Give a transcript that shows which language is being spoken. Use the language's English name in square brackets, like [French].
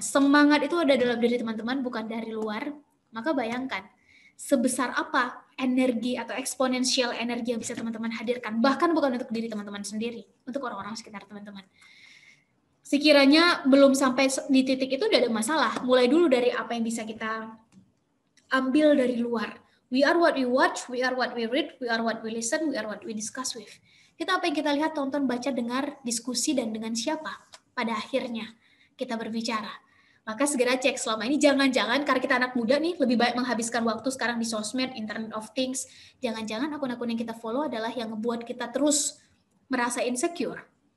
[Indonesian] Semangat itu ada dalam diri teman-teman, bukan dari luar. Maka bayangkan sebesar apa energi atau eksponensial energi yang bisa teman-teman hadirkan, bahkan bukan untuk diri teman-teman sendiri, untuk orang-orang sekitar teman-teman. Sekiranya belum sampai di titik itu udah ada masalah, mulai dulu dari apa yang bisa kita ambil dari luar. [English] We are what we watch, we are what we read, we are what we listen, we are what we discuss with. [Indonesian] Kita apa yang kita lihat, tonton, baca, dengar, diskusi, dan dengan siapa pada akhirnya kita berbicara. Maka segera cek selama ini, jangan-jangan karena kita anak muda nih, lebih baik menghabiskan waktu sekarang di sosmed, Internet of Things, jangan-jangan akun-akun yang kita follow adalah yang ngebuat kita terus merasa insecure.